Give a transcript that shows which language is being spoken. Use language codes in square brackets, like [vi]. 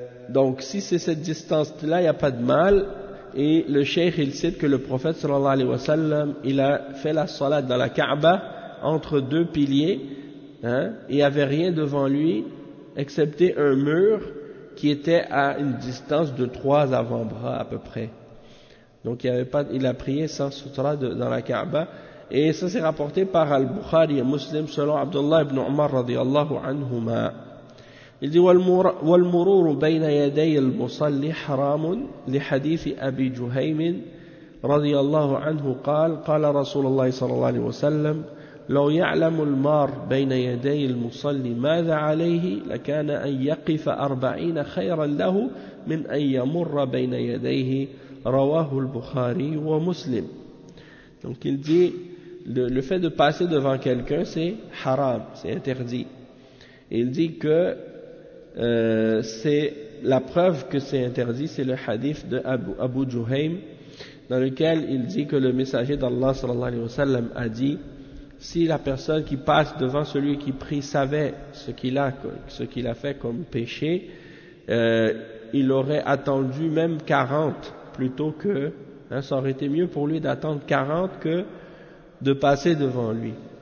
[fr] Donc, si c'est cette distance-là, il n'y a pas de mal. Et le cheikh, il cite que le prophète, [ar] sallallahu alayhi wa sallam, [fr] il a fait la salat dans la Kaaba, entre 2 piliers, hein, il n'y avait rien devant lui, excepté un mur qui était à une distance de 3 avant-bras à peu près. Donc il a prié sans sutra dans la Kaaba. Et ça c'est rapporté par Al-Bukhari et Muslim selon Abdullah ibn Umar [ar] radiallahu anhuma. Il dit « وَالْمُرُورُ بَيْنَ يَدَيِ الْمُصَلِّ حَرَامٌ لِحَدِيثِ أَبِي جُهَيْمٍ رَضِيَ anhu قَالَ رَسُولَ اللَّهِ صَلَى اللَّهِ عَلَيْهِ وَسَلَّمْ لو يعلم المار بين يدي المصلي ماذا عليه لكان أن يقف 40 خيرا له من أن يمر بين يديه رواه البخاري ومسلم. [fr] Donc il dit, le fait de passer devant quelqu'un c'est haram, c'est interdit. Il dit que c'est la preuve que c'est interdit, c'est le hadith de Abu Juhaym, dans lequel il dit que le messager d'Allah [ar] sallallahu alayhi wa sallam [fr] a dit: si la personne qui passe devant celui qui prie savait ce qu'il a fait comme péché, il aurait attendu même 40 plutôt que, hein, ça aurait été mieux pour lui d'attendre 40 que de passer devant lui.